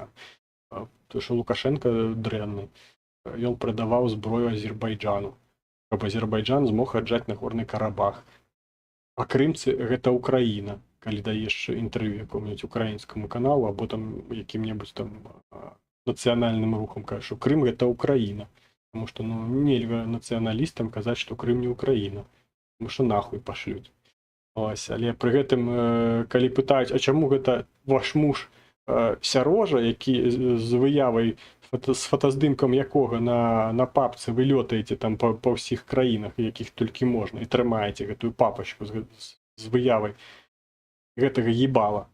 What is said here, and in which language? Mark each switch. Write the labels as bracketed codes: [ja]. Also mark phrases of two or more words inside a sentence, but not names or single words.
[be] Тому што Лукашенко дрэнны. Ён прадаваў зброю Азербайджану, каб Азербайджан змог аджаць Нагорны Карабах. А крымцы гэта Украіна. Калі даеш інтэрв'ю якому-небудзь украінскаму каналу або там якім-небудзь там нацыянальным рухам, кажа, што Крым гэта Украіна. [ru] Потому что, [be] ну, нельга нацыяналістам казаць, што Крым не Украіна. [ru] Потому что нахуй пашлюць. [be] Ось, але пры гэтым, калі пытаюць, а чаму гэта ваш муж Сярожа, які з выявай, з фотаздымкам якога на папцы вы лётаеце там па ўсіх краінах, якіх толькі можна, і трымаеце гэтую папачку з выявай гэтага ебала.